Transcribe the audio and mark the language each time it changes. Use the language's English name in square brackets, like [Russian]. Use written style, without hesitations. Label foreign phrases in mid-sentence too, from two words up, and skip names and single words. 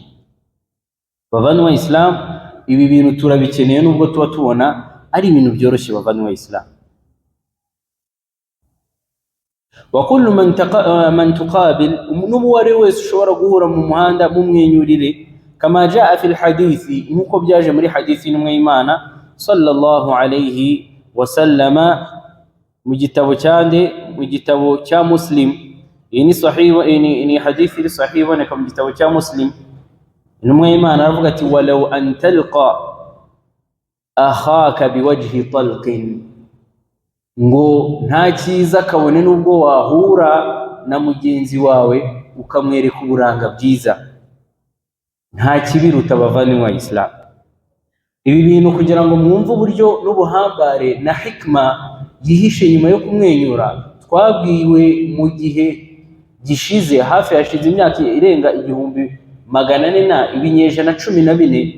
[Kinyarwanda] bavandimwe b'Isilamu, ibi bintu turabikeneye nubwo tuba tubona ari ibintu byoroshye. bavandimwe b'Isilamu, [Arabic] وكل من تقابل, [Kinyarwanda] n'uwo ari wese ushobora guhura mu muhanda mumwenyurire. [Arabic] كما جاء في الحديث, [Kinyarwanda] nkuko byaje muri hadithi n'umwe y'Imana [Arabic] صلى الله عليه وسلم, [Kinyarwanda] mu gitabo cya Muslim. iyi ni sahiha, ni hadithi iri sahiha iboneka mu gitabo cya Muslim. n'umwe y'Imana aravuga ati [Arabic] ولو أن تلقى أخاك بوجه طلق, [Kinyarwanda] ngo nta cyiza kabone n'ubwo wahura na mugenzi wawe ukamwereka uburanga bwiza, nta kibiruta bavandimwe b'Isilamu. ibi bintu kugira ngo mwumve uburyo n'ubuhambare na hikma yihishe nyuma yo kumwenyura, twabwiwe mu gihe gishize, hafi hashize imyaka irenga 1400 ibinyejana 14.